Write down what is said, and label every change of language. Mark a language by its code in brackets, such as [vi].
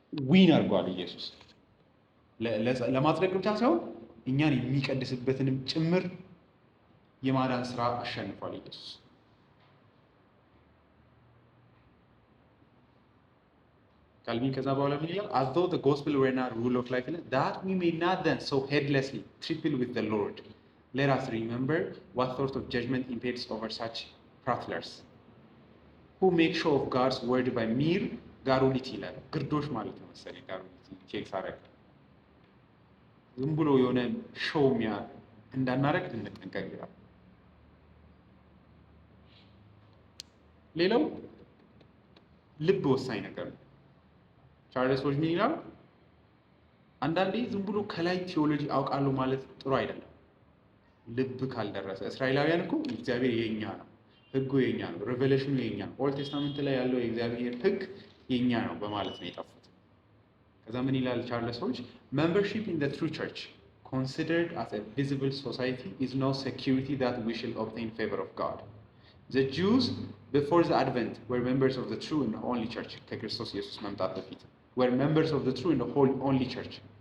[am] ዊን አድርጓል ኢየሱስ። ለማጽደቅ ብቻ ሳይሆን እኛን የሚቀድስበትንም ጭምር የማዳን ስራ አሸንፏል ኢየሱስ። ካልቪን ከዛ በኋላ ምን ይላል? [en] as though the gospel were not rule of life, that we may not then so heedlessly trifle with the Lord, let us remember what sort of judgment impends over such prattlers who make show of God's word by mere [am] ጋሩሊቲ ይላል። ግርዶሽ ማለት ነው መሰለኝ ጋሩሊቲ ቼክ ሳረግ ዝም ብሎ የሆነ ሾው እንዳናረግ እንጠንቀቅ ይላል። ሌላው ልብ ወሳኝ ነገር ነው። ቻርልስ ሮጅ ምን ይላል? አንዳንዴ ዝም ብሎ ከላይ ቲዮሎጂ አውቃለሁ ማለት ጥሩ አይደለም። ልብ ካልደረሰ እስራኤላውያን እኮ እግዚአብሔር የኛ ነው፣ ህጉ የኛ ነው፣ ሬቨሌሽኑ የኛ ነው፣ ኦልድ ቴስታመንት ላይ ያለው የእግዚአብሔር ህግ የኛ ነው በማለት ነው የጠፉት። ከዛ ምን ይላል ቻርልስ ሮጅ? [en] membership in the true church considered as a visible society is no security that we shall obtain favor of God. The Jews before the Advent were members of the true and the only church. [am] ከክርስቶስ ኢየሱስ መምጣት በፊት [en] were members of the true and the only church.